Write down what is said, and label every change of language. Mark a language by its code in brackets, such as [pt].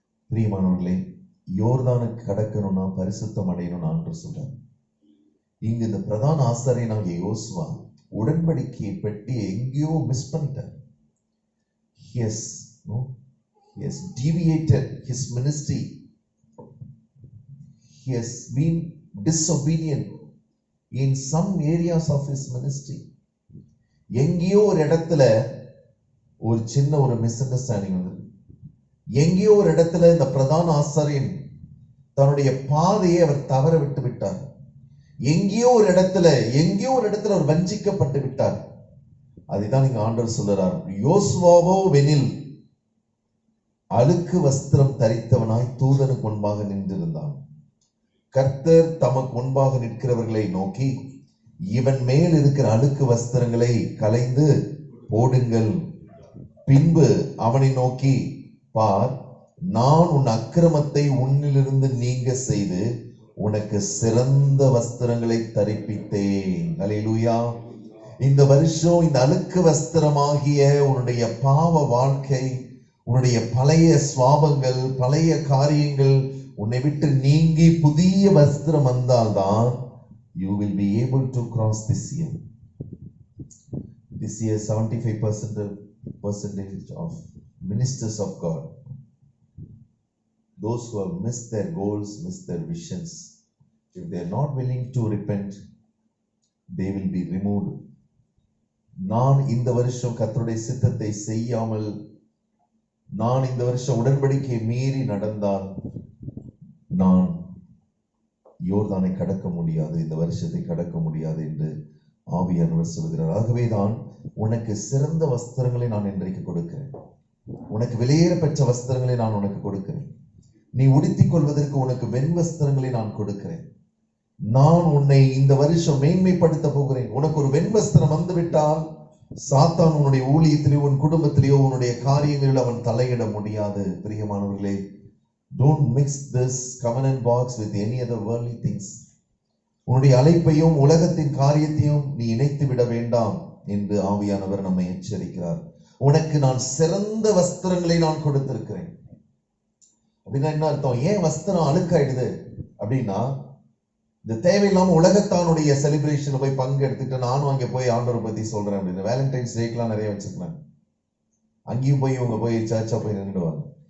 [ta] பிரியமானவர்களே, யோர்தானுக்கு கடக்கணும்னா பரிசுத்தம் அடையணும்னு ஆண்டவர் சொல்றார். இங்க இந்த பிரதான ஆசாரியனாகிய யோசுவா உடன்படிக்கையை பெட்டி எங்கேயோ மிஸ் பண்ணிட்டார். [en] He has deviated his ministry. He has been disobedient in some areas of his ministry. [ta] எங்கேயோ ஒரு இடத்துல ஒரு சின்ன ஒரு மிஸ் அண்டர்ஸ்டாண்டிங் வந்து, எங்கேயோ ஒரு இடத்துல இந்த பிரதான ஆசாரியன் தன்னுடைய பாதையை அவர் தவற விட்டு விட்டார். எங்கேயோ ஒரு இடத்துல அவர் வஞ்சிக்கப்பட்டு விட்டார். அதுதான் இங்க ஆண்டவர் சொல்றார், யோசுவாவோ வெனில் அழுக்கு வஸ்திரம் தரித்தவனாய் தூதனுக்கு முன்பாக நின்றிருந்தான். கர்த்தர் தமக்கு முன்பாக நிற்கிறவர்களை நோக்கி, இவன் மேல் இருக்கிற அழுக்கு வஸ்திரங்களை களைந்து போடுங்கள். பின்பு அவனை நோக்கி, பார், நான் உன் அக்கிரமத்தை உன்னிலிருந்து நீங்க செய்து உனக்கு சிறந்த வஸ்திரங்களை தரிப்பித்தேன். ஹல்லேலூயா. இந்த வருஷம் இந்த அழுக்கு வஸ்திரமாகிய உன்னுடைய பாவ வாழ்க்கை, உன்னுடைய பழைய சுவாபங்கள், பழைய காரியங்கள் உன்னை விட்டு நீங்கி புதிய வஸ்திரம் வந்தால்தான் [en] you will be able to cross this year. This year 75% of ministers of God, those who have missed their goals, missed their visions, if they are not willing to repent, they will be removed. [ta] நான் இந்த வருஷம் கர்த்தருடைய சித்தத்தை செய்யாமல், நான் இந்த வருஷம் உடன்படிக்கை மீறி நடந்தால் நான் யோர்தானை கடக்க முடியாது, இந்த வருஷத்தை கடக்க முடியாது என்று ஆவியானவர் சொல்கிறார். ஆகவேதான் உனக்கு சிறந்த வஸ்திரங்களை நான் இன்றைக்கு கொடுக்கிறேன். உனக்கு வெளியேற பெற்ற வஸ்திரங்களை நான் உனக்கு கொடுக்கிறேன். நீ உடுத்திக் கொள்வதற்கு உனக்கு வெண் வஸ்திரங்களை நான் கொடுக்கிறேன். நான் உன்னை இந்த வருஷம் மேன்மைப்படுத்த போகிறேன். உனக்கு ஒரு வெண் வஸ்திரம் வந்துவிட்டால் சாத்தான் உன்னுடைய ஊழியத்திலேயோ உன் குடும்பத்திலேயோ உன்னுடைய காரியங்களில் அவன் தலையிட முடியாது. [en] பிரியமானவர்களே, don't mix this covenant box with any other worldly things. [ta] உன்னுடைய அழைப்பையும் உலகத்தின் காரியத்தையும் நீ இணைத்து விட வேண்டாம் என்று ஆவியானவர் நம்மை எச்சரிக்கிறார். உனக்கு நான் சிறந்த வஸ்திரங்களை நான் கொடுத்திருக்கிறேன். அப்படின்னா என்ன அர்த்தம்? ஏன் வஸ்திரம் அழுக்காயிடுது அப்படின்னா, இந்த தேவையில்லாம உலகத்தானுடைய செலிப்ரேஷன் போய் பங்கு எடுத்துட்டு நானும் அங்கே போய் ஆண்டவரை பத்தி சொல்றேன் அப்படின்னு வேலண்டைன்ஸ் டேக்கெல்லாம் நிறைய வச்சிருக்கேன். அங்கேயும் போய் இவங்க போய் சர்ச்சா போய் நின்றுடுவாங்க.